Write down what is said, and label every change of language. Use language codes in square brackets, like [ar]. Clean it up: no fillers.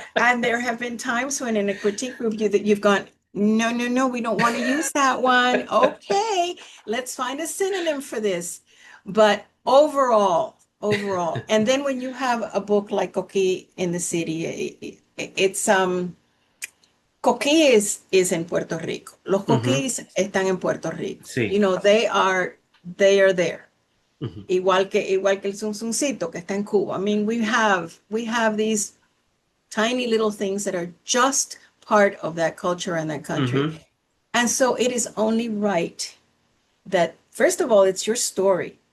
[en] And there have been times when in a critique review that you've gone, no, we don't want to use that one. Okay, let's find a synonym for this. But overall, and then when you have a book like Coquí in the city, it's Coquí is in Puerto Rico. [es] Los Coquís están en Puerto Rico. Sí. [en] They are there. [es] Igual que el zunzuncito que está en Cuba. [en] I mean, we have these tiny little things that are just part of that culture and that country. And so it is only right that, first of all, it's your story.